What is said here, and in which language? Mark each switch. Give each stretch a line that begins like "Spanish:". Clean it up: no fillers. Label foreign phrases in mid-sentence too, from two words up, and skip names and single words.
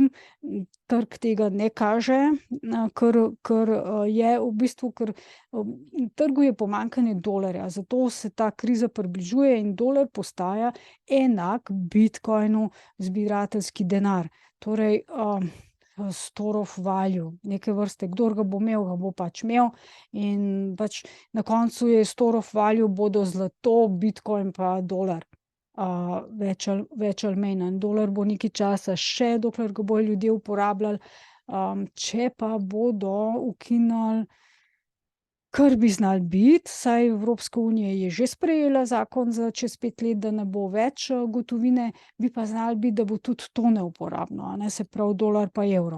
Slovenian: Trg tega ne kaže, ker je v bistvu, ker trgu je pomanjkanje dolarja, zato se ta kriza približuje in dolar postaja enak bitcoinu zbirateljski denar. Torej,
English: store of value,
Slovenian: neke vrste, kdor ga bo imel, ga bo pač imel in pač na koncu je
English: store of value
Slovenian: bodo zlato, bitcoin pa dolar. Več ali manj. In dolar bo nekaj časa še, dokler ga bojo ljudje uporabljali. Če pa bodo ukinili, kar bi znalo biti, saj Evropska unija je že sprejela zakon za čez 5 let, da ne bo več gotovine, bi pa znalo biti, da bo tudi to neuporabno, a ne, se pravi dolar pa evro.